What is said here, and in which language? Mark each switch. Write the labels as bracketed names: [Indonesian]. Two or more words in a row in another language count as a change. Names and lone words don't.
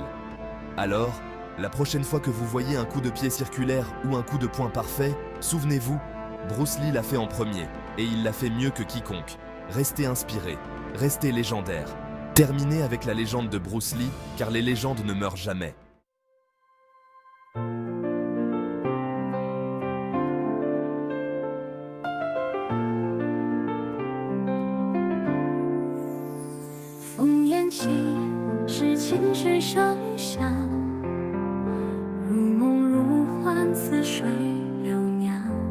[French] Alors, la prochaine fois que vous voyez un coup de pied circulaire ou un coup de poing parfait, souvenez-vous, Bruce Lee l'a fait en premier, et il l'a fait mieux que quiconque. Restez inspiré, restez légendaire. Terminez avec la légende de Bruce Lee, car les légendes ne meurent jamais. [Chinese] 烽烟起，是清水上下，如梦如幻，似水流年。